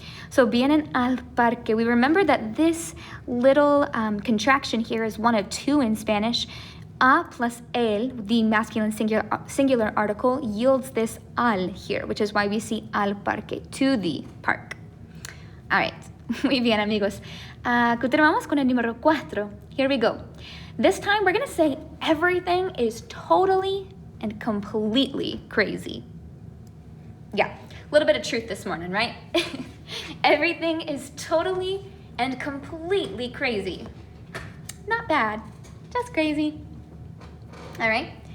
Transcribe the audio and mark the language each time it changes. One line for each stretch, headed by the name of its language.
English: So,
Spanish: vienen al parque.
English: We remember that this little contraction here is one of 2 in Spanish. A plus el, the masculine singular article, yields this al here, which is why we see al parque, to the park. All right.
Spanish: Muy bien, amigos. Continuamos con el número 4.
English: Here we go. This time we're going to say everything is totally and completely crazy. Yeah, a little bit of truth this morning, right? Everything is totally and completely crazy. Not bad, just crazy. All right.